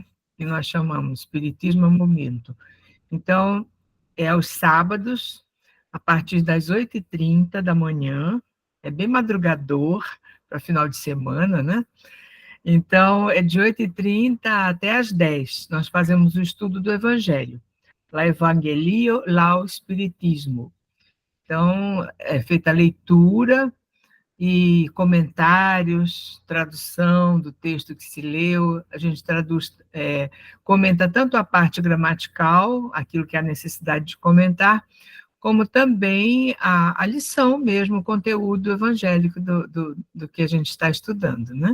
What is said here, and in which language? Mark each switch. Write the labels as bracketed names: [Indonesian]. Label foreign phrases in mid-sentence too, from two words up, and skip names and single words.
[Portuguese] Que nós chamamos Espiritismo é momento. Então, é aos sábados, a partir das 8h30 da manhã, é bem madrugador, para final de semana, né? Então, é de 8h30 até às 10h. Nós fazemos o estudo do Evangelho. [Esperanto] La Evangelio, la Espiritismo. [Portuguese] Então, é feita a leitura e comentários, tradução do texto que se leu. A gente traduz, comenta tanto a parte gramatical, aquilo que há necessidade de comentar, como também a lição mesmo, o conteúdo evangélico do que a gente está estudando, né?